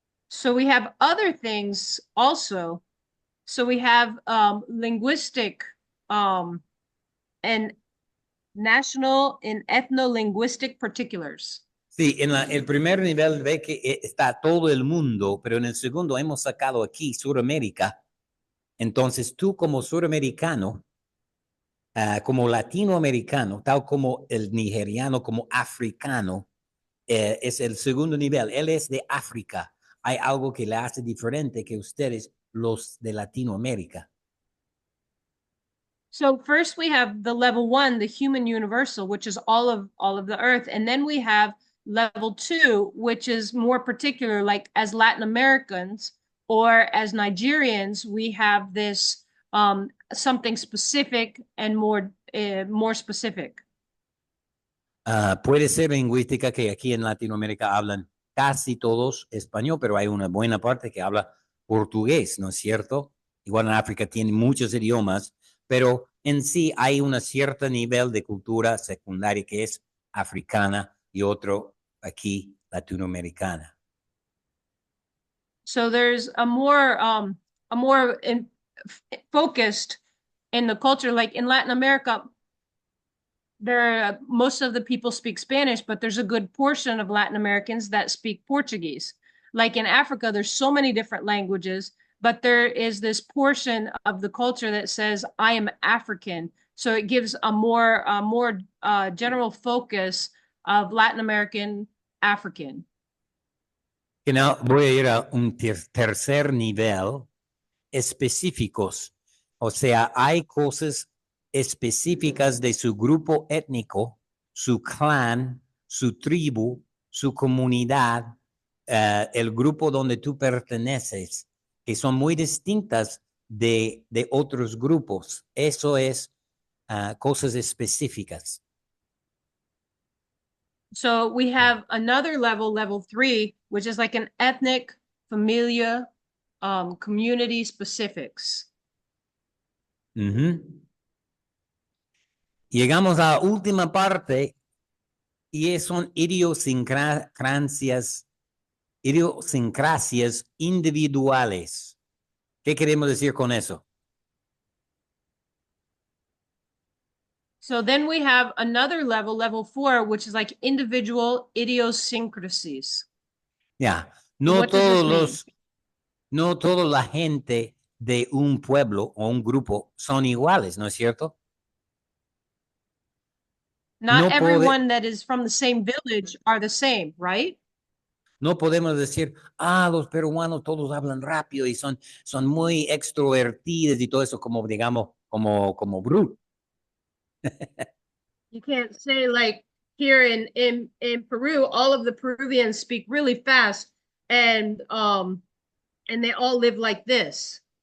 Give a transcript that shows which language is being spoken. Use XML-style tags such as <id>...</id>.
<en>So we have other things also. So we have linguistic and national and ethno-linguistic particulars.</en> <es>Sí, en el primer nivel ve que está todo el mundo, pero en el segundo hemos sacado aquí Suramérica. Entonces tú como suramericano, como latinoamericano, tal como el nigeriano, como africano, es el segundo nivel. Él es de África. Hay algo que le hace diferente que ustedes, los de Latinoamérica.</es> <en>So first we have the level 1, the human universal, which is all of the earth. And then we have level 2, which is more particular, like as Latin Americans or as Nigerians, we have this something specific and more specific.</en> <es>Puede ser lingüística que aquí en Latinoamérica hablan casi todos español, pero hay una buena parte que habla portugués, ¿no es cierto? Igual en África tiene muchos idiomas, pero en sí hay un cierto nivel de cultura secundaria que es africana y otro aquí latinoamericana.</es> <en>So there's a more focused in the culture, like in Latin America. Most of the people speak Spanish, but there's a good portion of Latin Americans that speak Portuguese. Like in Africa, there's so many different languages, but there is this portion of the culture that says, I am African. So it gives a more general focus of Latin American African.</en> <es>Voy a ir a un tercer nivel, específicos. O sea, hay cosas específicas de su grupo étnico, su clan, su tribu, su comunidad, el grupo donde tú perteneces, que son muy distintas de otros grupos. Eso es cosas específicas.</es> <en>So we have another level, level 3, which is like an ethnic, familia, community specifics.</en> <es>Llegamos a la última parte y son idiosincrasias individuales. ¿Qué queremos decir con eso?</es> <en>So then we have another level, level 4, which is like individual idiosyncrasies.</en> <es>Ya, no toda la gente de un pueblo o un grupo son iguales, ¿no es cierto?</es> <en>Not everyone that is from the same village are the same, right?</en> <es>No podemos decir, los peruanos todos hablan rápido y son muy extrovertidos y todo eso, como digamos, como bruto.</es> <en>You can't say like here in Peru, all of the Peruvians speak really fast and they all live like this.</en>